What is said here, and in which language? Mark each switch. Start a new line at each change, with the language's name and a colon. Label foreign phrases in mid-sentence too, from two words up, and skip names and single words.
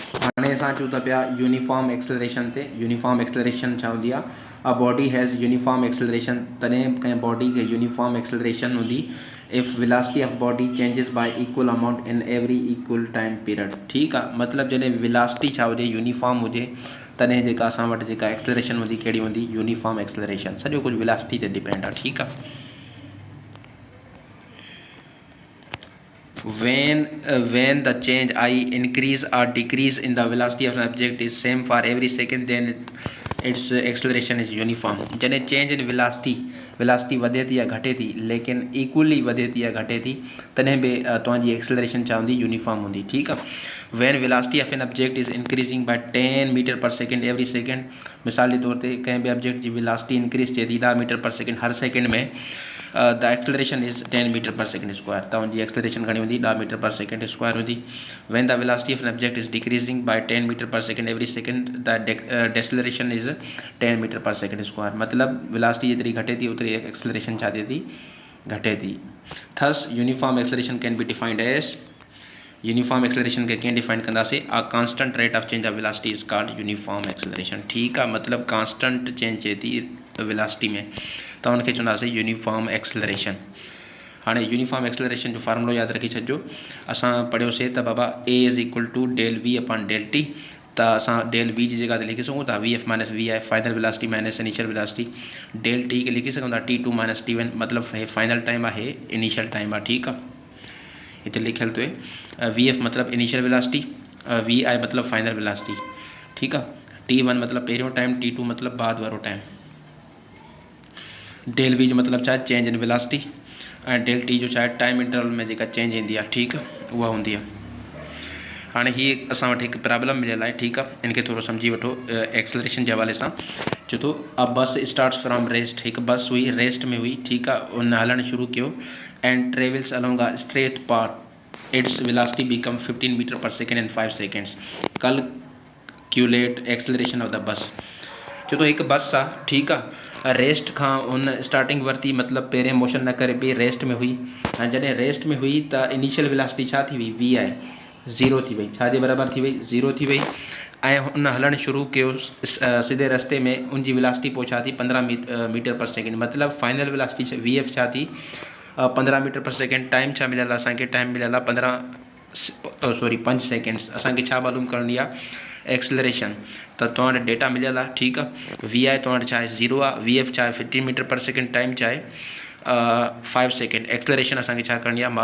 Sindhi: हाणे असां अचूं था पिया
English: uniform acceleration
Sindhi: ते।
English: uniform acceleration
Sindhi: छा हूंदी आहे?
English: A body has uniform acceleration,
Sindhi: तॾहिं कंहिं बॉडी खे
English: uniform acceleration
Sindhi: हूंदी
English: if velocity of body changes by equal amount in every equal time period.
Sindhi: ठीकु आहे, मतिलबु जॾहिं वेलोसिटी छा हुजे, यूनिफॉर्म हुजे, तॾहिं जेका असां वटि जेका एक्सेलरेशन हूंदी कहिड़ी हूंदी?
English: uniform acceleration.
Sindhi: सॼो कुझु वेलोसिटी ते डिपेंड आहे। ठीकु आहे।
English: When the change I increase or decrease in the velocity of an object is same for every second, then its acceleration is uniform।
Sindhi: जॾहिं
English: change in velocity
Sindhi: वधे थी या घटे थी, लेकिन इक्वली वधे थी या घटे थी, तॾहिं बि तव्हांजी एक्सेलरेशन छा हूंदी? यूनिफॉर्म हूंदी। ठीकु आहे।
English: When velocity of an object is increasing by 10 meter per second every second,
Sindhi: मिसाल जे तौर ते कंहिं बि ऑब्जेक्ट जी वेलोसिटी इंक्रीज थिए थी 10
English: meter per second
Sindhi: हर सेकेंड में,
English: the acceleration is 10 meter per second square.
Sindhi: तव्हांजी एक्सेलरेशन घणी हूंदी?
English: 10 meter per second square हूंदी। When the velocity of an object is decreasing by 10 meter per second every second, the deceleration is 10 meter per second square.
Sindhi: मतिलबु वेलोसिटी जेतिरी घटे थी ओतिरी एक्सेलरेशन छा थिए थी? घटे थी।
English: Thus uniform acceleration can be defined as, uniform acceleration
Sindhi: के कीअं
English: डिफाइन कंदासीं? A constant rate of change of velocity is called uniform acceleration.
Sindhi: ठीकु आहे, मतिलबु
English: constant change
Sindhi: थिए थी वेलोसिटी में, त हुनखे चवंदासीं
English: uniform acceleration.
Sindhi: हाणे
English: uniform acceleration
Sindhi: जो फार्मूलो यादि रखी छॾिजो। असां पढ़ियोसीं त बाबा
English: a is equal to del v upon del t,
Sindhi: त असां
English: del v
Sindhi: जी जगह ते लिखी सघूं था
English: v f minus v i, final velocity minus initial velocity. del t
Sindhi: खे लिखी सघूं था
English: t two minus t one,
Sindhi: मतिलबु हे
English: final time
Sindhi: आहे, हे
English: initial time
Sindhi: आहे। ठीकु आहे, हिते लिखियलु तो
English: v f
Sindhi: मतिलबु
English: initial velocity, v i
Sindhi: मतिलबु
English: final velocity.
Sindhi: ठीकु आहे।
English: t one
Sindhi: मतिलबु पहिरियों टाइम,
English: t two
Sindhi: मतिलबु बाद वारो टाइम।
English: del v
Sindhi: जो मतिलबु छा आहे?
English: change in velocity,
Sindhi: ऐं
English: del t
Sindhi: जो छा आहे?
English: time interval
Sindhi: में जेका चेंज ईंदी आहे। ठीकु आहे, उहा हूंदी आहे। हाणे हीअ असां वटि हिकु प्रॉब्लम मिलियल आहे। ठीकु आहे, इनखे थोरो सम्झी वठो एक्सेलरेशन जे हवाले सां। चए थो
English: a bus starts from rest,
Sindhi: हिकु बस हुई रेस्ट में हुई। ठीकु आहे, उन हलणु शुरू कयो
English: and travels along a straight path, its velocity become 15 meter per second in 5 seconds. Calculate acceleration of the bus.
Sindhi: चए थो हिकु बस आहे। ठीकु आहे, रेस्ट खां उन स्टार्टिंग वरिती, मतिलबु पहिरें मोशन न करे ॿिए रेस्ट में हुई। ऐं जॾहिं रेस्ट में हुई त
English: initial velocity
Sindhi: छा थी हुई?
English: v i
Sindhi: ज़ीरो थी वई। छा जे बराबरि थी वई? ज़ीरो थी वई। ऐं हुन हलणु शुरू कयो सीधे रस्ते में, उनजी वेलोसिटी पोइ छा थी?
English: 15 meter per second.
Sindhi: मतिलबु
English: final velocity v f
Sindhi: छा थी?
English: 15 meter per second.
Sindhi: टाइम छा मिलियल आहे असांखे? टाइम मिलियल आहे 5 सेकेंड्स। असांखे छा मालूम करणी आहे? एक्सेलरेशन। त तव्हां वटि डेटा मिलियल आहे। ठीकु आहे,
English: v i
Sindhi: तव्हां वटि छा आहे? ज़ीरो आहे,
English: v f
Sindhi: छा आहे?
English: 15 meter per second, time
Sindhi: छा आहे?
English: 5 second.
Sindhi: एक्सेलरेशन असांखे छा करणी आहे?